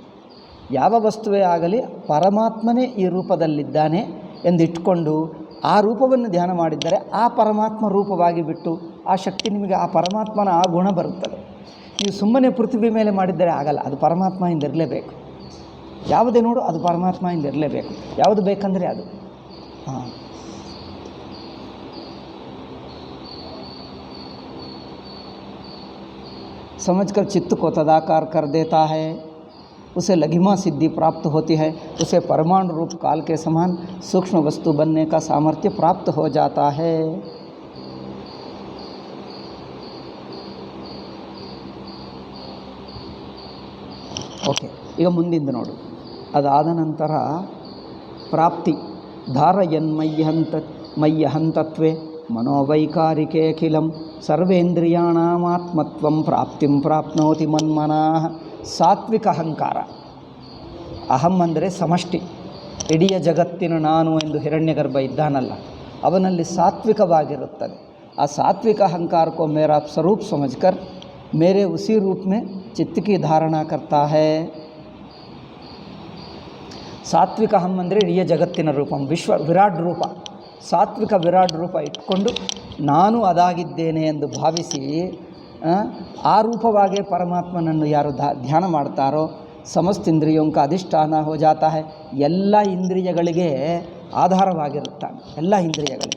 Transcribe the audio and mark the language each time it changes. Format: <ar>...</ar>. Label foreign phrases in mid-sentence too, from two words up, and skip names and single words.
<kn>ಯಾವ ವಸ್ತುವೇ ಆಗಲಿ ಪರಮಾತ್ಮನೇ ಈ ರೂಪದಲ್ಲಿದ್ದಾನೆ ಎಂದಿಟ್ಕೊಂಡು ಆ ರೂಪವನ್ನು ಧ್ಯಾನ ಮಾಡಿದ್ದರೆ ಆ ಪರಮಾತ್ಮ ರೂಪವಾಗಿ ಬಿಟ್ಟು ಆ ಶಕ್ತಿ ನಿಮಗೆ, ಆ ಪರಮಾತ್ಮನ ಆ ಗುಣ ಬರುತ್ತದೆ. ನೀವು ಸುಮ್ಮನೆ ಪೃಥ್ವಿ ಮೇಲೆ ಮಾಡಿದ್ದರೆ ಆಗಲ್ಲ, ಅದು ಪರಮಾತ್ಮದಿಂದ ಇರಲೇಬೇಕು. ಯಾವುದೇ ನೋಡು, ಅದು ಪರಮಾತ್ಮದಿಂದ ಇರಲೇಬೇಕು. ಯಾವುದು ಬೇಕಂದರೆ ಅದು.</kn> <hi>समझकर चित्त को तदाकार कर देता है, उसे लघिमा सिद्धि प्राप्त होती है, उसे परमाणु रूप काल के समान सूक्ष्म वस्तु बनने का सामर्थ्य प्राप्त हो जाता है.</hi> <kn>ಓಕೆ, ಈಗ ಮುಂದಿಂದು ನೋಡು. ಅದಾದ ನಂತರ ಪ್ರಾಪ್ತಿ.</kn> <sa>ಧಾರಯನ್ಮಯ್ಯಹಂತತ್ವೇ ಮನೋವೈಕಾರಿಕೇಖಿಲಂ ಸರ್ವೇಂದ್ರಿಯಾಣಾಮಾತ್ಮತ್ವಂ ಪ್ರಾಪ್ತಿಂ ಪ್ರಾಪ್ನೋತಿ ಮನ್ಮನಃ.</sa> <kn>ಸಾತ್ವಿಕ ಅಹಂಕಾರ, ಅಹಂ ಅಂದರೆ ಸಮಷ್ಟಿ, ಇಡೀ ಜಗತ್ತಿನ ನಾನು ಎಂದು ಹಿರಣ್ಯಗರ್ಭ ಇದ್ದಾನಲ್ಲ, ಅವನಲ್ಲಿ ಸಾತ್ವಿಕವಾಗಿರುತ್ತದೆ. ಆ ಸಾತ್ವಿಕ ಅಹಂಕಾರ</kn> <hi>को मेरा स्वरूप समझकर मेरे उसी रूप में चित्त की धारणा करता है.</hi> <kn>ಸಾತ್ವಿಕ ಅಹಂ ಅಂದರೆ ಇಡೀ ಜಗತ್ತಿನ ರೂಪ, ವಿರಾಟ್ ರೂಪ, ಸಾತ್ವಿಕ ವಿರಾಟ್ ರೂಪ ಇಟ್ಕೊಂಡು ನಾನು ಅದಾಗಿದ್ದೇನೆ ಎಂದು ಭಾವಿಸಿ ಆ ರೂಪವಾಗಿ ಪರಮಾತ್ಮನನ್ನು ಯಾರು ಧ್ಯಾನ ಮಾಡ್ತಾರೋ</kn> <hi>समस्त इन्द्रियों का अधिष्ठान हो जाता है,</hi> <kn>ಎಲ್ಲ ಇಂದ್ರಿಯಗಳಿಗೆ ಆಧಾರವಾಗಿರುತ್ತಾನೆ, ಎಲ್ಲ ಇಂದ್ರಿಯಗಳಿಗೆ.</kn>